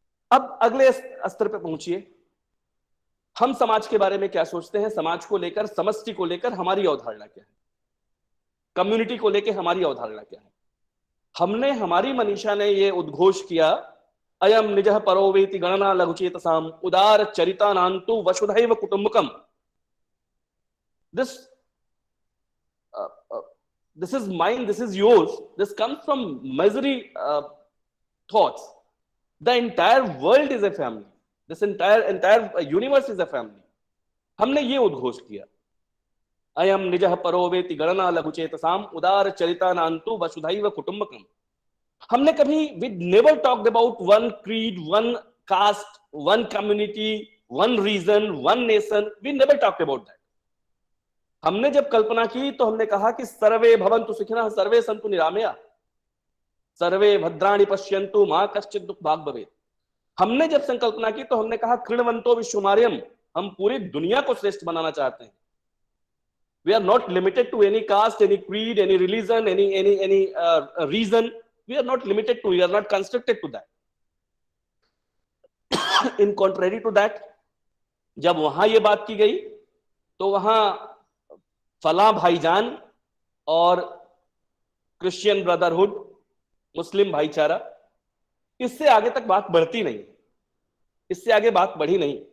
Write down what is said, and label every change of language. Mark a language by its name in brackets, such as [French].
[Hindi] अब अगले स्तर पे पहुंचिए, हम समाज के बारे में क्या सोचते हैं, समाज को लेकर, समष्टि को लेकर हमारी अवधारणा क्या है, कम्युनिटी को लेकर हमारी अवधारणा क्या है। हमने, हमारी मनीषा ने ये उद्घोष किया, [Sanskrit] अयम निजः परो वेति गणना लघुचेतसाम उदार चरितानान्तु वसुधैव कुटुम्बकम। [English] This is mine, this is yours, this comes from misery thoughts. The entire world is a family. This entire universe is a family. [Hindi] हमने ये उद्घोष किया, [Sanskrit] अयम निजः परो वेति गणना लघुचेतसाम उदार चरिता नान्तु वसुधैव कुटुंबकम। [Hindi] हमने कभी [English] We never talked about one creed, one caste, one community, one region, one nation, we never talked about that. [Hindi] हमने जब कल्पना की तो हमने कहा कि [Sanskrit] सर्वे भवन्तु सुखिनः सर्वे सन्तु निरामया सर्वे भद्राणि पश्यन्तु मा कश्चित् दुःख भाग् भवेत्। [Hindi] हमने जब संकल्पना की तो हमने कहा [Sanskrit] कृण्वन्तो विश्वमार्यम, [Hindi] हम पूरी दुनिया को श्रेष्ठ बनाना चाहते हैं। [English] We are not limited to any caste, any creed, any religion, any reason. We are not limited to, we are not constricted to that. In contrary to that, [Hindi] जब वहां ये बात की गई तो वहां फला भाईजान और क्रिश्चियन ब्रदरहुड, मुस्लिम भाईचारा, इससे आगे तक बात बढ़ती नहीं, इससे आगे बात बढ़ी नहीं।